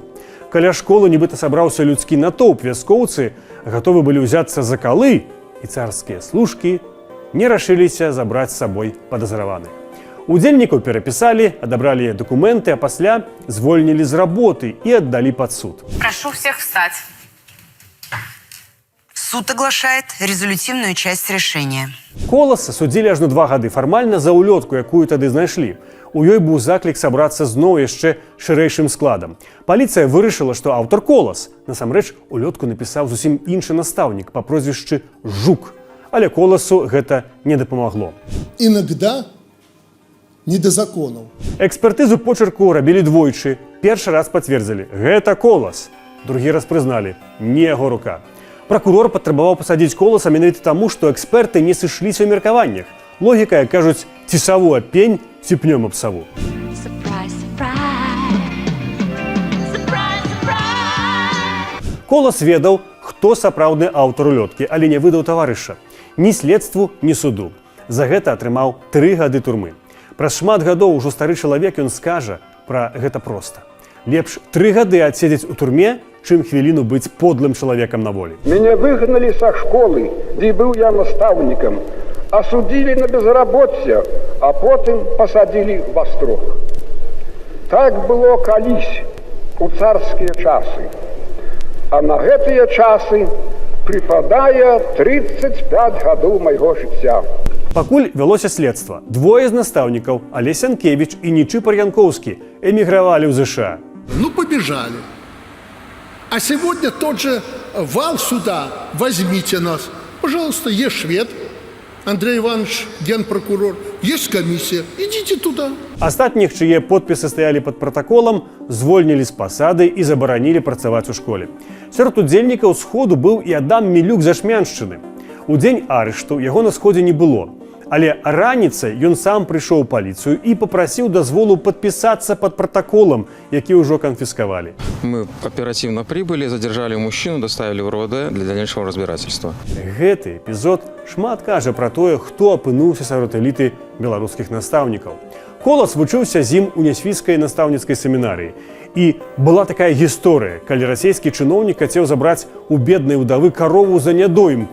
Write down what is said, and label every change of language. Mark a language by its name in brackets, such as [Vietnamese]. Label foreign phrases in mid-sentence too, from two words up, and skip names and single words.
[Belarusian] Каля школы нібыта сабраўся людскі натоўп, вяскоўцы гатовы былі ўзяцца за калы, і царскія служкі не рашыліся забраць з сабой падазраваны. Удзельнікаў перапісалі, адабралі дакументы, а пасля звольнілі з работы і аддалі пад суд. [Russian] Прошу всех встать. Суд оглашает резолютивную часть решения. [Belarusian] Коласа судзілі аж на 2 гады фармальна за улётку, якую тады знайшлі. У ёй быў заклік сабрацца зноў яшчэ шырэйшым складам. Паліцыя вырашыла, што аўтар Колас. Насамрэч, улётку напісаў зусім іншы настаўнік па прозвішчы Жук. Але Коласу гэта не дапамагло. [Russian] Иногда не до законов. [Belarusian] Экспертызу почерку рабілі двойчы. Першы раз пацвердзілі – гэта Колас. Другі раз прызналі – не яго рука. Пракурор патрабаваў пасадзіць Коласа менавіта таму, што эксперты не сышліся ў меркаваннях. Логіка, як кажуць, ці саву аб пень, ці пнём аб саву. Колас ведаў, хто сапраўдны аўтар улёткі, але не выдаў таварыша. Ні следству, ні суду. За гэта атрымаў 3 гады турмы. Праз шмат гадоў ужо стары чалавек ён скажа пра гэта проста. Лепш 3 гады адседзець у турме, чым хвіліну быць подлым чалавекам на волі. [Russian] Меня выгнали со школы, где был я наставником, осудили на безработье, а потом посадили в острог. Так было колись у царские часы. [Belarusian] А на гэтые часы припадае 35 гадоў майго жыцця. Пакуль вялося следства, двое з настаўнікаў, Алесь Сянкевіч і Нічыпар Янкоўскі, эмігравалі ў ЗША. Ну, [Russian] побежали. А сегодня тот же вал суда. Возьмите нас. Пожалуйста, есть швед, Андрей Иванович, генпрокурор, есть комиссия. Идите туда. [Belarusian] Астатніх, чые подпісы стаялі пад пратаколам, звольнілі з пасады і забаранілі працаваць у школе. Сярод удзельнікаў сходу быў і Адам Мілюк з Ашмяншчыны. У дзень арышту яго на сходзе не было. Але раніцай ён сам прыйшоў у паліцыю і папрасіў дазволу падпісацца пад пратаколам, які ўжо канфіскавалі. [Russian] Мы оперативно прибыли, задержали мужчину, доставили в РОВД для дальнейшего разбирательства. [Belarusian] Гэты эпізод шмат кажа пра тое, хто апынуўся сярод эліты беларускіх настаўнікаў. Колас вучыўся з ім у нясвійскай настаўніцкай семінарыі. І была такая гісторыя, калі расійскі чыноўнік хацеў забраць у беднай удавы карову за нядоімку.